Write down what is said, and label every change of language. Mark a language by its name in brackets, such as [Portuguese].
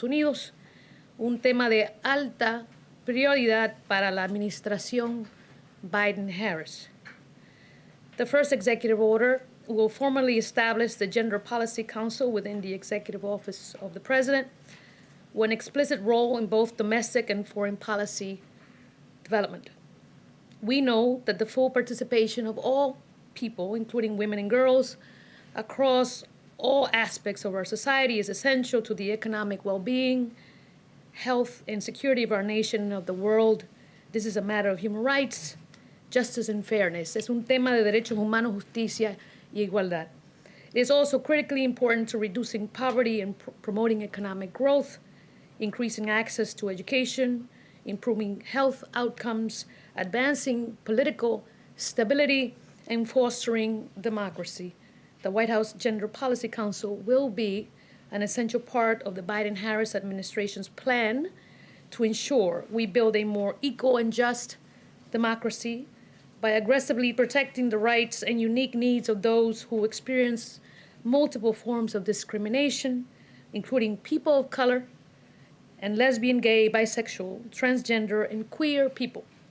[Spanish] Unidos, un tema de alta prioridad para la administración Biden-Harris. [English] The first executive order will formally establish the Gender Policy Council within the Executive Office of the President, with an explicit role in both domestic and foreign policy development. We know that the full participation of all people, including women and girls, across all aspects of our society is essential to the economic well-being, health, and security of our nation and of the world. This is a matter of human rights, justice, and fairness. [Spanish] Es un tema de derechos humanos, justicia y igualdad. [English] It is also critically important to reducing poverty and promoting economic growth, increasing access to education, improving health outcomes, advancing political stability, and fostering democracy. The White House Gender Policy Council will be an essential part of the Biden-Harris administration's plan to ensure we build a more equal and just democracy by aggressively protecting the rights and unique needs of those who experience multiple forms of discrimination, including people of color and lesbian, gay, bisexual, transgender, and queer people.